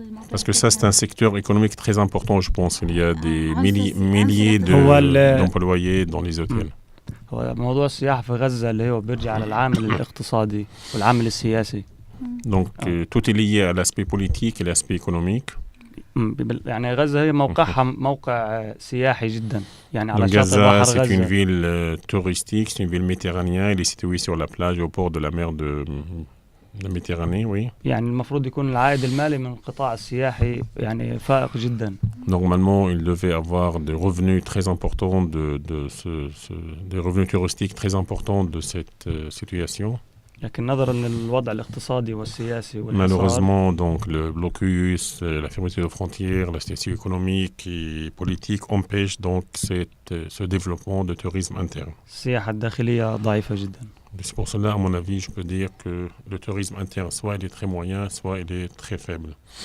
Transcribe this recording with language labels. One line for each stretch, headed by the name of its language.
French: Parce que ça, c'est un secteur économique très important, je pense. Il y a des milliers d'employés dans les hôtels.
Arabic: هو موضوع السياحة في غزة اللي هو بيرجع على العامل الاقتصادي والعامل السياسي.
French: Donc tout est lié à l'aspect politique et l'aspect économique.
Arabic: يعني غزة هي موقع سياحي جدا يعني على شاطئ بحر غزة.
French: C'est une ville touristique, c'est une ville méditerranéenne, elle est située sur la plage au port de la mer de la Méditerranée, oui.
Arabic: يعني المفروض يكون العائد المالي من القطاع السياحي يعني فائق جدا.
French: Normalement, il devait avoir des revenus très importants des revenus touristiques très importants de cette situation.
Arabic: لكن نظرا للوضع الاقتصادي والسياسي
French: malheureusement donc le blocus, la fermeture de frontières, la situation économique et politique empêche donc ce développement de tourisme interne.
Arabic: السياحة الداخلية ضعيفة جدا.
French: C'est pour cela, à mon avis, je peux dire que le tourisme interne, soit il est très moyen, soit il est très faible.